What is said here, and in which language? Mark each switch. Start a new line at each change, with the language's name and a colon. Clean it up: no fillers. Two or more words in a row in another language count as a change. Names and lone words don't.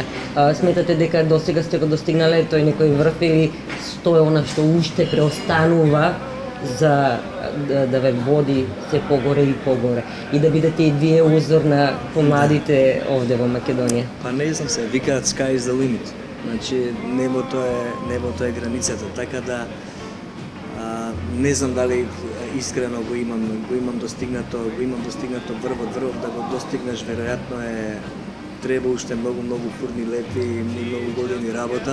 Macedonian: Сметате дека досега сте го достигнале тој некој врв или што е она што уште преостанува за да ве води се погоре и погоре и да бидете и вие узор на помладите овде во Македонија? Па не знам се, викаат
English: sky is the limit.
Macedonian: Значи небото е границата, така да не знам дали искрено го имам достигнато врвот да го достигнеш, веројатно треба уште многу фурни лети и многу години работа.